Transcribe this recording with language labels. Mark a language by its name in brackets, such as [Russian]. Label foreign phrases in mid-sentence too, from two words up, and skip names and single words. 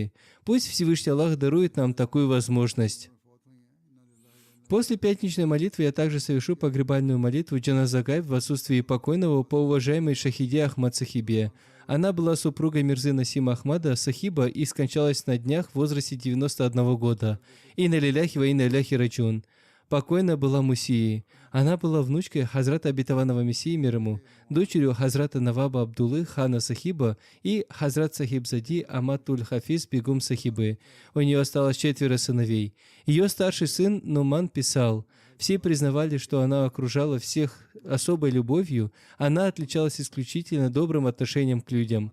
[Russian] Пусть Всевышний Аллах дарует нам такую возможность. После пятничной молитвы я также совершу погребальную молитву [Arabic] جنازة غائب [Russian] в отсутствии покойного по уважаемой Шахиде Ахмад Сахибе. Она была супругой Мирзы Насима Ахмада Сахиба и скончалась на днях в возрасте 91 года. [Arabic] إنا لله وإنا إليه راجعون. [Russian] Покойная была Мусии. Она была внучкой Хазрата Обетованного Мессии мир ему, дочерью Хазрата Наваба Абдуллы Хана Сахиба и Хазрат Сахибзади Аматуль Хафиз Бегум Сахибы. У нее осталось 4 сыновей. Ее старший сын Нуман писал: «Все признавали, что она окружала всех особой любовью, она отличалась исключительно добрым отношением к людям».